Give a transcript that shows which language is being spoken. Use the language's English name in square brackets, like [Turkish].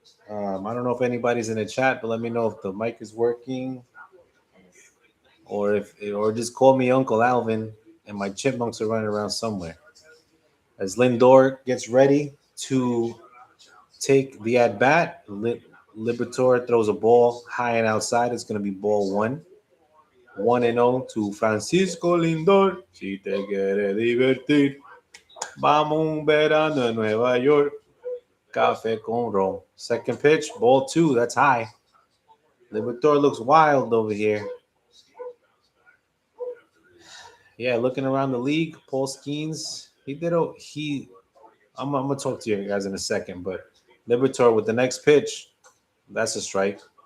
[English] I don't know if anybody's in the chat, but let me know if the mic is working, or just call me Uncle Alvin, and my chipmunks are running around somewhere. As Lindor gets ready to take the at bat, Libertor throws a ball high and outside. It's going to be ball one. 1-0 to Francisco Lindor. [Spanish] Si te quieres divertir, vamos un verano en Nueva York. Café con ron. [English] Second pitch, ball two. That's high. Libertor looks wild over here. Yeah, looking around the league, Paul Skeens. He did. He. I'm gonna talk to you guys in a second, but Libertor with the next pitch, that's a strike.